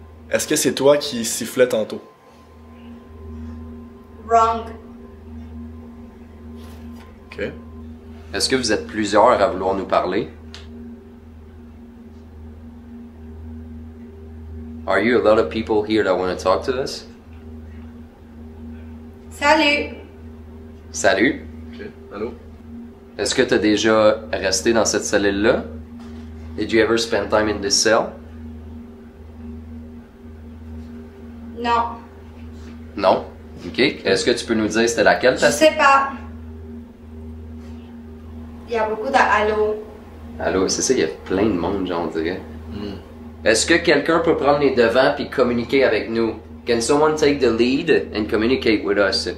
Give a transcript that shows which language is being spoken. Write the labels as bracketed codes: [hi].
[fr] Est-ce que c'est toi qui sifflais tantôt? [en] Wrong. [fr] OK. Est-ce que vous êtes plusieurs à vouloir nous parler? [en] Are you a lot of people here that want to talk to us? [fr] Salut. Salut. OK. Allô? Est-ce que tu as déjà resté dans cette cellule-là? [en] Did you ever spend time in this cell? [fr] Non. Non. OK. Est-ce que tu peux nous dire c'était laquelle Je ta sais pas. Il y a beaucoup d'allô. Allô, c'est ça, il y a plein de monde, j'en dirais. Est-ce que quelqu'un peut prendre les devants puis communiquer avec nous? [en] Can someone take the lead and communicate with us?